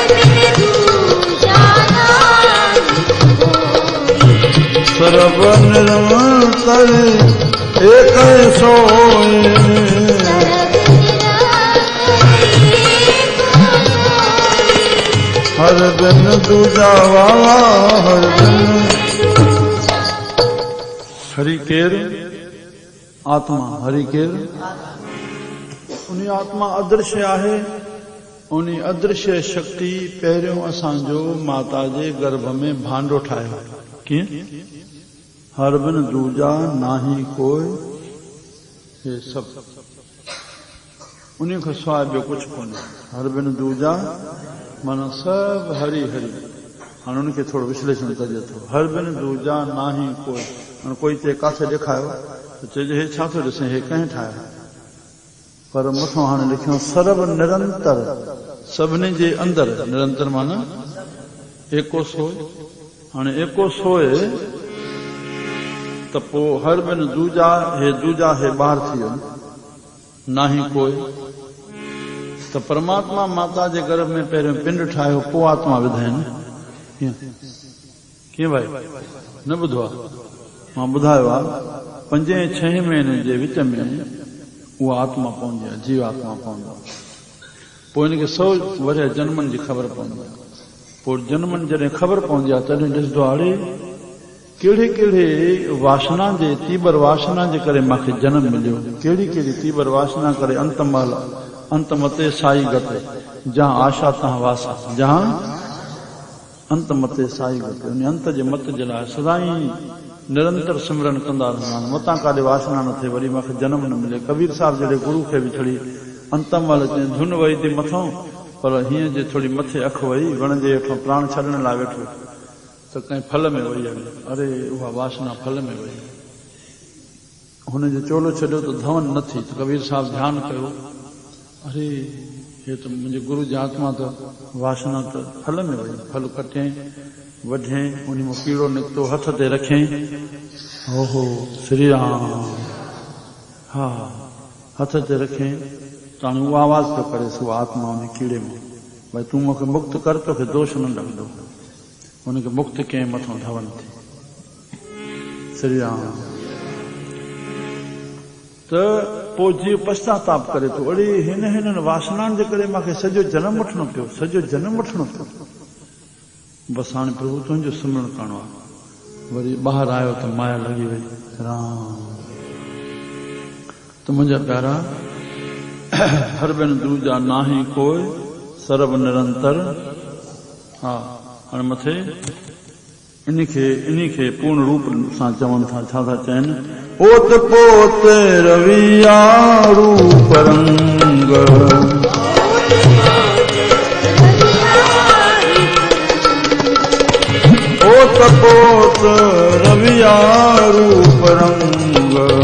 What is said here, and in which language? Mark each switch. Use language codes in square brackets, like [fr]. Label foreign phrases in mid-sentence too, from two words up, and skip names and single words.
[hi] सरबन निरंतर एक सोए हर बिन दूजा वाला हर बिन [sd] हरि केर आत्मा हरि केर उन आत्मा अदृश्य आहे उन अदृश्य शक्ति पहिरियों असांजो माता जे गर्भ में भांडो ठाहियो कीअं [hi] हर बिन दूजा नाही कोई [sd] हे सभु उन खां सवाइ ॿियो कुझु कोन्हे हर बिन दूजा माना सभु हरी हरी हाणे उनखे थोरो विश्लेषण कजे थो [hi] हर बिन दूजा नाही कोई [sd] हाणे कोई चए काथे ॾेखारियो त चइजे हे छा थो ॾिसे हे कंहिं ठाहिया पर मथां हाणे लिखियो [hi] सर्व निरंतर [sd] सभिनी जे अंदरि निरंतर माना एको सोए हाणे एको सोए त पोइ [hi] हर बिन दूजा [sd] हे ॿाहिरि थी वियो नाही कोई त परमात्मा माता जे गर्भ में पहिरियों पिंड ठाहियो पोइ आत्मा विधाइनि कीअं भाई न ॿुधो आहे मां ॿुधायो आहे 5-6 महीने जे विच में उहा आत्मा पवंदी आहे जीव आत्मा पवंदो आहे पोइ हिनखे 100 वरिया जन्मनि जी ख़बर पवंदी आहे पोइ जन्मनि जॾहिं ख़बर पवंदी आहे तॾहिं ॾिसंदो आहे अड़े कहिड़े कहिड़े वासना जे तीबर वासना जे करे मूंखे जनम मिलियो कहिड़ी कहिड़ी तीबर वासना करे [hi] अंत मते साई गते जहां आशा तहां वासा [sd] जहां [hi] अंत मते साई गते [sd] उन अंत जे मत जे लाइ सदाई निरंतर सिमरन कंदा रहंदा आहिनि मतां काॾे वासना न थिए वरी मूंखे जनम न मिले कबीर साहिब जहिड़े गुरू खे बि छड़ी अंतम महिल चई धुन वई थी मथां पर हीअं जे थोरी मथे अखि वई वण जे हेठां प्राण छॾण लाइ वेठो त कंहिं फल में वई आहे अरे उहा वासना फल में वई हुनजो चोलो छॾियो त धवन न थी त कबीर साहिब ध्यानु कयो अरे हे त मुंहिंजे गुरू जी आत्मा त वासना त फल में वई फल कटे वढे उन में कीड़ो निकितो हथ ते रखे ओहो श्री राम हा हथ ते रखे त हाणे उहा आवाज़ पियो करे उहा आत्मा उन कीड़े में भई तूं मूंखे मुक्त कर तोखे दोष न लॻंदो उनखे मुक्त कंहिं मथां धवन थी श्री राम त पोइ जीव पश्चाताप करे थो अड़े हिननि वासनाउनि जे करे मूंखे सॼो जनम वठणो पियो बसि हाणे प्रभु तुंहिंजो सिमरन करणो आहे वरी ॿाहिरि आयो त माया लॻी वई राम त मुंहिंजा प्यारा [hi] हर बिन दूजा नाही कोई सर्व निरंतर [sd] हा हाणे मथे इन्ही पूर्ण रूप सां चवनि था छा था चवनि ओत पोत रविया रूप रंग [hi] ओत पोत रविया रूप रंग